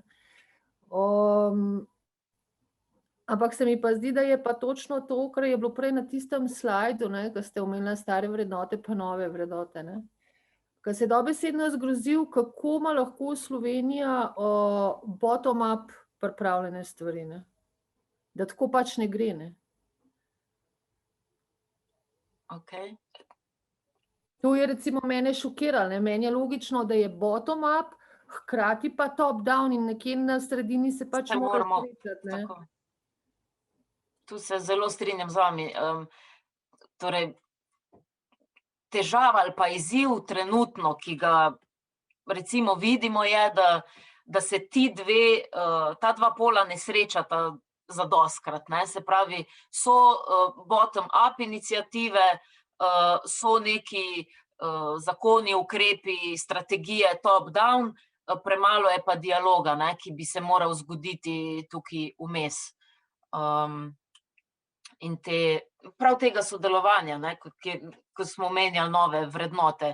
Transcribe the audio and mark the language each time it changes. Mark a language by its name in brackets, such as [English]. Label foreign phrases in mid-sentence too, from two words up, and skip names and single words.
[Slovenian] ampak se mi pa zdi, da je pa točno to, kar je bilo prej na tistem slajdu, ko ste omenili stare vrednote pa nove vrednote, ko se dobesedno zgrozil, kako ima lahko Slovenija bottom-up pripravljene stvari, da tako pač ne gre, ne. Okay. To je recimo mene šokiralo, ne. Meni je logično, da je bottom-up, hkrati pa top-down in nekje na sredini se pač Se mora moramo, srečati, ne. tako. Tu se zelo strinjam z vami. Torej, težava ali pa izziv trenutno, ki ga recimo vidimo, je, da se ta dva pola ne srečata zadostkrat, ne. Se pravi, so bottom-up iniciative, so neki zakoni, ukrepi, strategije top-down, premalo je pa dialoga, ne, ki bi se moral zgoditi tukaj vmes. In prav tega sodelovanja, ne, ko smo omenjali nove vrednote.